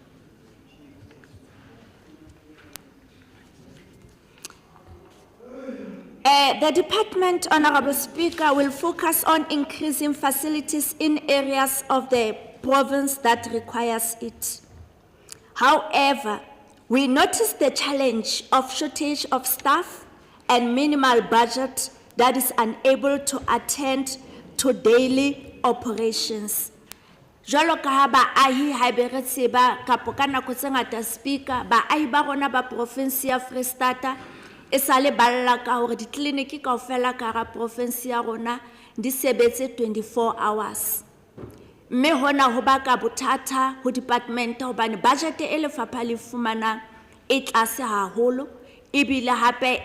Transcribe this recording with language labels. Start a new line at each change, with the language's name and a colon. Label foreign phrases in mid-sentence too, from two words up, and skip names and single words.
English: The department, Honorable Speaker, will focus on increasing facilities in areas of the province that requires it. However, we notice the challenge of shortage of staff and minimal budget that is unable to attend to daily operations.
Southern Sotho: Jwalo ka ha baahi ha be re tseba kapo ka nako tse ngata Speaker, baahi ba rona ba province ya Free State e sale balla ka hore ditleliniki kaofela ka hara province ya rona di sebetse 24 hours. Mme hona ho baka bothata ho department hobane budget e lefapha le fumana e tlase haholo ebile hape